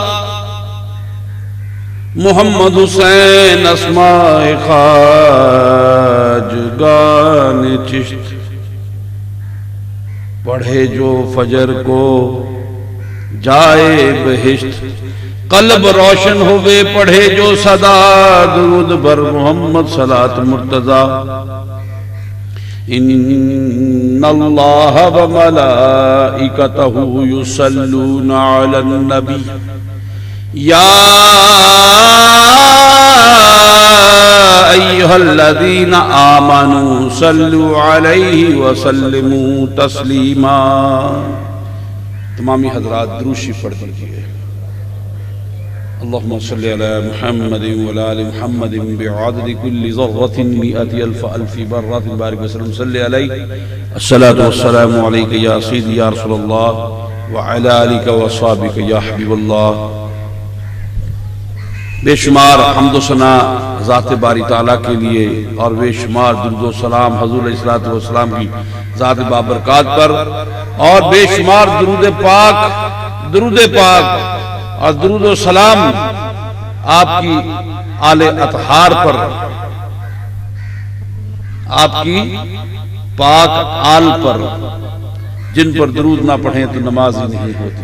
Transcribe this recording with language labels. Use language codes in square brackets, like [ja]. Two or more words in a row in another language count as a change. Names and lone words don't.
[hi] मोहम्मद हुसैन अस्माए खाजगान चिश्त पढ़े जो फजर को जाए बहिश्त कल्ब रोशन होवे पढ़े जो सदा दरूद बर मोहम्मद सलात मुर्तज़ा। [ar] إن الله وملائكته يصلون على النبي يا أيها الذين آمنوا صلوا عليه وسلموا تسليما. [hi] तमामी हज़रात दुरूद पढ़ दीजिए। [ar] اللهم صل على محمد وعلى آل محمد بعدد كل ذرة مائة ألف ألف برة بارك وسلم صل عليه. الصلاة والسلام عليك يا سيدي يا رسول الله وعلى آلك وأصحابك يا حبيب الله. [hi] बेशुमार हम्द सना ज़ात बारी ताला के लिए और बेशुमार दुरूद व सलाम हुज़ूर [ar] عليه الصلاة والسلام [hi] की ज़ात बाबरकात पर और बेशुमार दुरूद पाक और दुरूद व सलाम आपकी आले अतहार पर आपकी पाक आल पर जिन पर दुरूद ना पढ़ें तो नमाज ही नहीं होती।